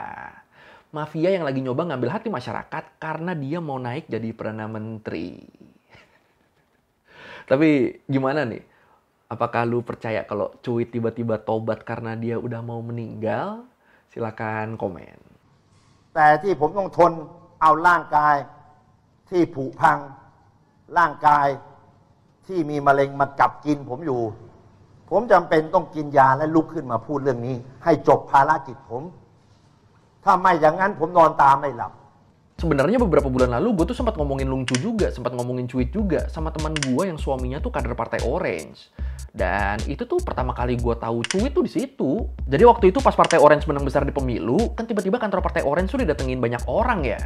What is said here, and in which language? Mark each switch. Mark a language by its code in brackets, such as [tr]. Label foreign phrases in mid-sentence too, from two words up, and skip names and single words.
[id] Mafia yang lagi nyoba ngambil hati masyarakat karena dia mau naik jadi Perdana Menteri. Tapi gimana nih? Apakah lu percaya kalau Cuit tiba-tiba tobat karena dia udah mau meninggal? Silakan komen. [th] แต่ที่ผมต้องทนเอาร่างกายที่ผุพังร่างกายที่มีมะเร็งมากัดกินผมอยู่ผมจำเป็นต้องกินยาและลุกขึ้นมาพูดเรื่องนี้ให้จบภารกิจผมถ้าไม่อย่างนั้นผมนอนตาไม่หลับ [id] Sebenarnya beberapa bulan lalu gue tuh sempat ngomongin Lung Chu juga, sempat ngomongin Cuit juga sama teman gue yang suaminya tuh kader Partai Orange. Dan itu tuh pertama kali gue tahu Cuit tuh di situ. Jadi waktu itu pas Partai Orange menang besar di pemilu, kan tiba-tiba kantor Partai Orange tuh didatengin banyak orang ya.